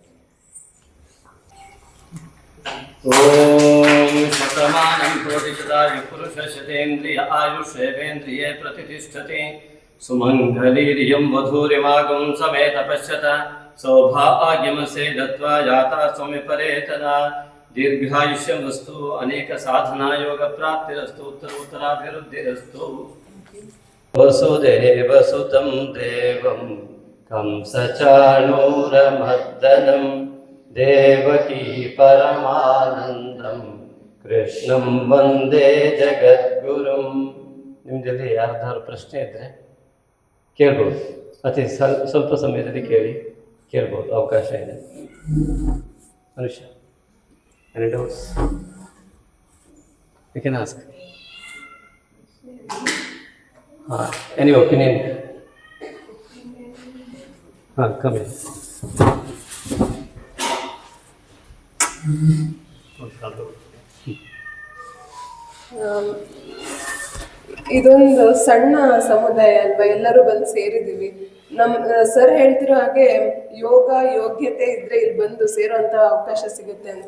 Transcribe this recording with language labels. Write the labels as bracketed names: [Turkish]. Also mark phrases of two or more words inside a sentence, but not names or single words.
[Sanskrit] ಓಂ ಶತಮಾನಂ ಕೋಟಿಶತಾಯು ಪುರುಷ ಶತೇಂದ್ರಿಯ ಆಯುಷೇವೇಂದ್ರಿಯೇ ಪ್ರತಿಷ್ಠತೆ ಸುಮಂಗಲೀರ್ಯಂ ವಧೂರಿಮಾಗಂ ಸಮೇತ ಪಶ್ಯತ ಸೌಭಾಗ್ಯಮಸೇ ದತ್ವಾ ಯಾತಾ ಸ್ವಮಿಪರೇತನ ದೀರ್ಘಾಯುಷ್ಯಮಸ್ತು ಅನೇಕ ಸಾಧನಾ ಯೋಗ ಪ್ರಾಪ್ತಿರಸ್ತು ಉತ್ತರೋತ್ತರಾಭಿವೃದ್ಧಿರಸ್ತು. ವಸುದೇವಸುತಂ ದೇವಂ ಕಂಸಚಾಣೂರಮರ್ದನಂ ದೇವಕೀ ಪರಮಾನಂದಂ ಕೃಷ್ಣಂ ವಂದೇ ಜಗದ್ಗುರುಂ. [Kannada] ನಿಮ್ಮದಲ್ಲಿ ಯಾರ್ದಾದ್ರು ಪ್ರಶ್ನೆ ಇದ್ದರೆ ಕೇಳ್ಬೋದು, ಅತಿ ಸ್ವಲ್ಪ ಸಮಯದಲ್ಲಿ ಕೇಳ್ಬೋದು, ಅವಕಾಶ ಇದೆ. [English] ಮನುಷ್ಯ any doubts? You can ask. Any opinion? Come in. [Kannada] ಇದೊಂದು ಸಣ್ಣ ಸಮುದಾಯ ಅಲ್ವಾ, ಎಲ್ಲರೂ ಬಂದು ಸೇರಿದ್ದೀವಿ. ಸರ್ ಹೇಳ್ತಿರೋ ಹಾಗೆ ಯೋಗ ಯೋಗ್ಯತೆ ಇದ್ರೆ ಇಲ್ಲಿ ಬಂದು ಸೇರುವಂತ ಅವಕಾಶ ಸಿಗುತ್ತೆ ಅಂತ.